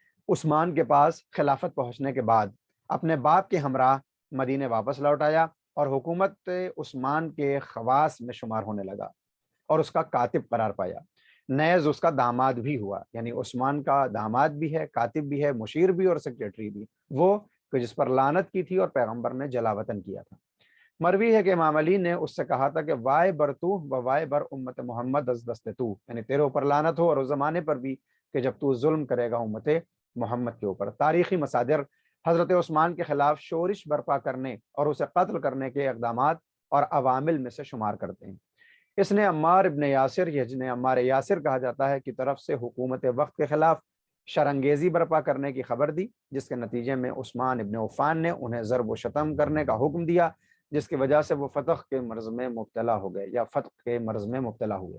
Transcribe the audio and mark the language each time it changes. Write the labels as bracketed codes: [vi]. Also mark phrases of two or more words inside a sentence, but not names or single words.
[ur] عثمان کے پاس خلافت پہنچنے کے بعد اپنے باپ کے ہمراہ مدینے واپس لوٹ آیا اور حکومت عثمان کے خواص میں شمار ہونے لگا اور اس کا کاتب قرار پایا۔ نیز اس کا داماد بھی ہوا، یعنی عثمان کا داماد بھی ہے، کاتب بھی ہے، مشیر بھی اور سیکریٹری بھی، وہ کہ جس پر لعنت کی تھی اور پیغمبر نے جلا وطن کیا تھا۔ مروی ہے کہ امام علی نے اس سے کہا تھا کہ [fa] وائے بر تو و وائے بر امت محمد از دست تو، [ur] یعنی تیرے اوپر لعنت ہو اور اس زمانے پر بھی کہ جب تو ظلم کرے گا امت محمد کے اوپر۔ تاریخی مصادر حضرت عثمان کے خلاف شورش برپا کرنے اور اسے قتل کرنے کے اقدامات اور عوامل میں سے شمار کرتے ہیں۔ اس نے عمار ابن یاسر، یہ جنہیں عمار یاسر کہا جاتا ہے، کی طرف سے حکومت وقت کے خلاف شرنگیزی برپا کرنے کی خبر دی، جس کے نتیجے میں عثمان ابن عفان نے انہیں ضرب و شتم کرنے کا حکم دیا، جس کی وجہ سے وہ فتح کے مرض میں مبتلا ہو گئے یا فتح کے مرض میں مبتلا ہوئے۔